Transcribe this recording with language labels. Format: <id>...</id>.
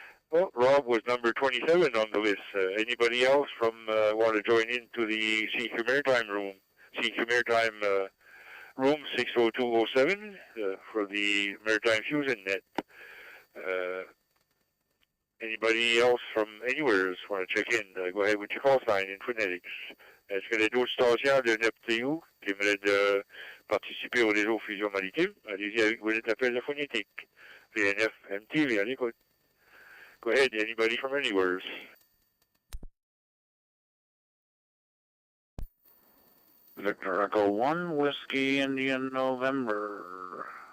<en>Well, Rob was number 27 on the list. Anybody else want to join into the CQ Maritime room? CQ Maritime room 60207 for the Maritime Fusion Net. Anybody else from anywhere want to check in, go ahead with your call sign in phonetics.</en> <fr>Est-ce que les autres stations de Neptune qui aimeraient de participer au réseau Fusion Maritime, allez-y avec vos appels de phonétique. VNF MTV, à l'écoute.</fr> <en>Go ahead, anybody from anywhere. Victor Echo 1, Whiskey Indian November.</en>